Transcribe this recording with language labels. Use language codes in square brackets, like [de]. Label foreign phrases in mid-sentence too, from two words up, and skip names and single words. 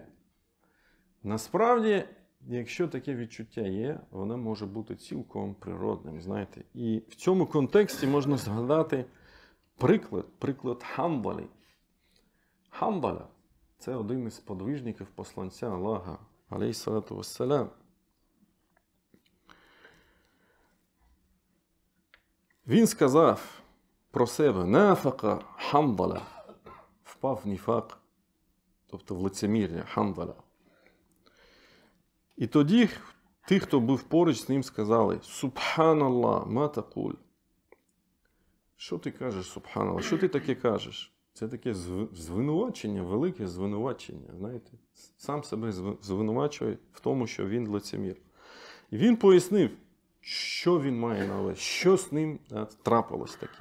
[uk] Насправді, якщо таке відчуття є, воно може бути цілком природним, знаєте. І в цьому контексті можна згадати приклад Хандали. Хандала – це один із подвижників посланця Аллаха, [ar] عليه الصلاة والسلام. [uk] Він сказав про себе: [ar] نافق حنظلة, [uk] впав в ніфак, тобто в лицемір'я Хандала. І тоді ті, хто був поруч з ним, сказали: [ar] سبحان الله، ما تقول. [uk] Що ти кажеш, Субханаллах? Що ти таке кажеш? Це таке звинувачення, велике звинувачення, знаєте. Сам себе звинувачує в тому, що він лицемір. І він пояснив, що він має на увазі, що з ним трапилось таке.